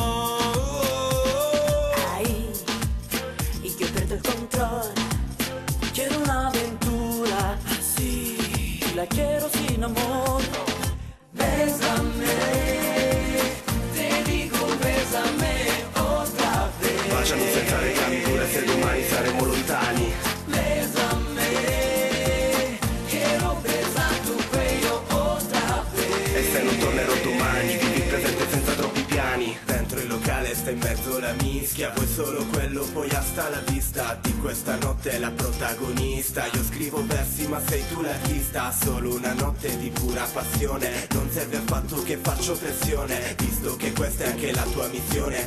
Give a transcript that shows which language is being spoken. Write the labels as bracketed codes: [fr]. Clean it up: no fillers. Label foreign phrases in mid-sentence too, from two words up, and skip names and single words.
[es] Quiero una aventura así, la quiero sin amor. Bésame, te digo bésame otra vez. [it] Baciami senza legami pure se domani saremo lontani. [es] Bésame, quiero besar tu cuello otra vez. [it] E se non tornerò domani, vivi il presente senza troppi piani. Dentro il locale sta in mezzo la mischia, vuoi solo quello, poi [es] hasta la vista. [it] Di questa notte la protagonista. Io scrivo versi ma sei tu l'artista. Solo una notte di pura passione, non serve affatto che faccio pressione, visto che questa è anche la tua missione.